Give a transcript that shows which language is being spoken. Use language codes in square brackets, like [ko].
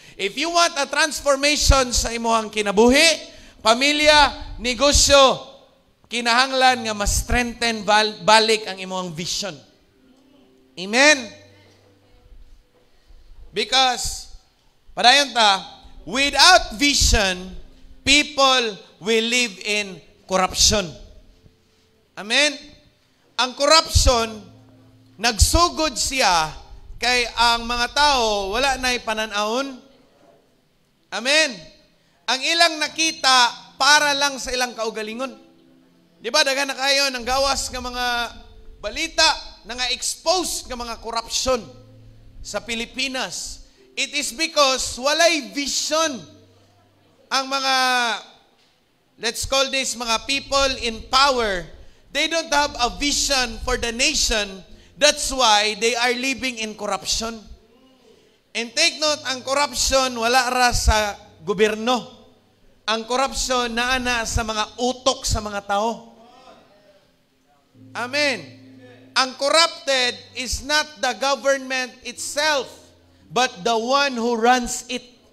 [en] If you want a transformation [ceb] sa imuhang kinabuhi, pamilya, negosyo, kinahanglan nga mas strengthen balik ang imuhang vision. Amen? [en] Because, [ceb] padayon ta, [en] without vision, people will live in corruption. Amen? [ceb] Ang corruption, nagsugod siya kay ang mga tao wala na'y pananahon. Amen. Ang ilang nakita para lang sa ilang kaugalingon. Di ba, daga na kayo ng gawas ng mga balita na nga expose ng mga corruption sa Pilipinas. [en] It is because [ceb] walay vision ang mga, [en] let's call this mga people in power. They don't have a vision for the nation. That's why they are living in corruption. And take note, [ceb] ang corruption wala ra sa gobyerno. Ang corruption naana sa mga utok sa mga tao. Amen. [en] Ang corrupted is not the government itself, but the one who runs it.